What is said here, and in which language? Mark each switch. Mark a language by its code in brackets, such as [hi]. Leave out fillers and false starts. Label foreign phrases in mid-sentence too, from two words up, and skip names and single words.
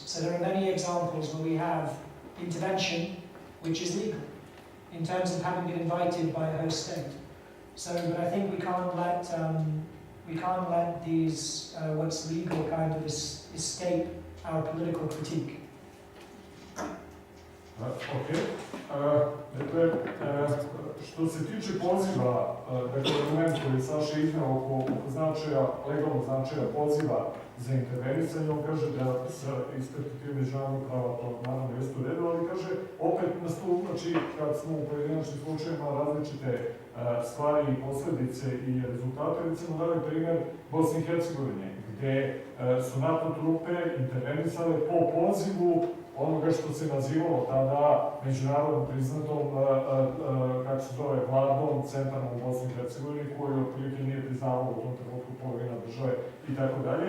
[en] So there are many examples where we have intervention which is legal, in terms of having been invited by a host state. So, but I think we can't let these what's legal kind of escape our political critique. Okay. [sr] Dakle, što se tiče poziva, dakle, argument koji je Saša iznao oko legalnog značaja poziva za intervenisanje, on kaže da iz perspektive međunarodnog prava to naravno jeste u redu, ali kaže, opet nas tu, znači, kad smo u pojedinačnim slučajima različite stvari i posledice i rezultate, recimo dali primjer Bosne i Hercegovine, gde su NATO trupe intervenisale po pozivu onoga što se nazivalo tada međunarodno priznatom, kako se zove, vladom centralnom u Bosni i Hercegovini, koju otprilike nije priznavalo u tom trenutku polovina države i tako dalje.